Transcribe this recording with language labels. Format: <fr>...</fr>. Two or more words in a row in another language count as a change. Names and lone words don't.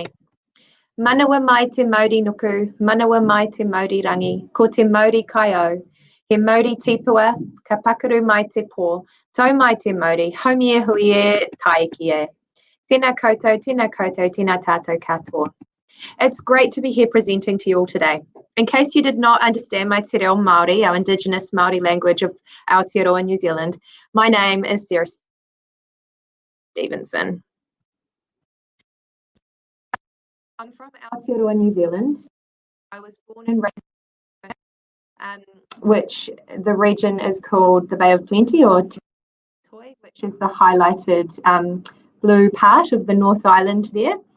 <mi>Manawa mai te Māori nuku, manawa mai te Māori rangi, ko te Māori kai au. He Māori tipua, ka pakaru mai te pō, tau mai te Māori, haumi e hui e, taiki e. Tēnā koutou, tēnā tātou katoa.</mi> <en>It's great to be here presenting to you all today. In case you did not understand my</en> <mi>te reo Māori,</mi> <en>our indigenous Māori language of Aotearoa, New Zealand, my name is Sarah Stevenson. I'm from Aotearoa, New Zealand. I was born and raised which the region is called the Bay of Plenty, or Te Toi, which is the highlighted blue part of the North Island there.</en>